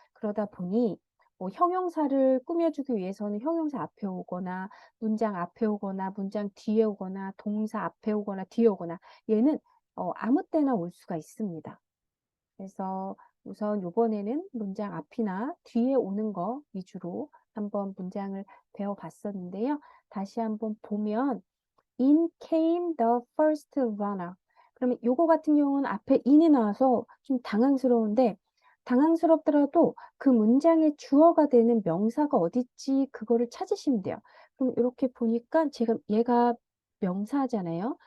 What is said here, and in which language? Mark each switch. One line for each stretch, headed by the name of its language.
Korean: 그러다 보니 뭐 형용사를 꾸며주기 위해서는 형용사 앞에 오거나 문장 앞에 오거나 문장 뒤에 오거나 동사 앞에 오거나 뒤에 오거나 얘는 아무 때나 올 수가 있습니다. 그래서 우선 요번에는 문장 앞이나 뒤에 오는 거 위주로 한번 문장을 배워봤었는데요. 다시 한번 보면
English: In came the first runner.
Korean: 그러면 요거 같은 경우는 앞에 in이 나와서 좀 당황스럽더라도 그 문장의 주어가 되는 명사가 어딨지 그거를 찾으시면 돼요. 그럼 이렇게 보니까 제가 얘가 명사잖아요.